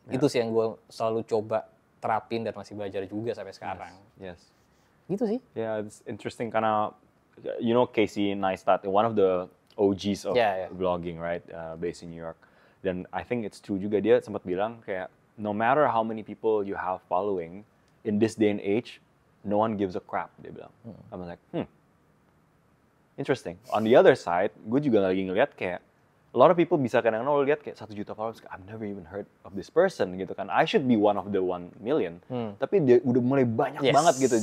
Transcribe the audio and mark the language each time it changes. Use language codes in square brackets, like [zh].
[id] Itu sih yang gue selalu coba terapin dan masih belajar juga sampai sekarang. [en] Yes. [id] Gitu sih. [en] Yeah, it's interesting karena you know Casey Neistat, one of the OGs of vlogging, right? Based in New York. Dan I think it's true juga, dia sempat bilang kayak no matter how many people you have following in this day and age, no one gives a crap, dia bilang. I'm like, interesting. On the other side, gue juga lagi ngeliat kayak a lot of people bisa kadang-kadang lo lihat kayak 1 juta followers, I've never even heard of this person gitu kan. I should be one of the 1 million. [id] Tapi dia udah mulai banyak banget gitu.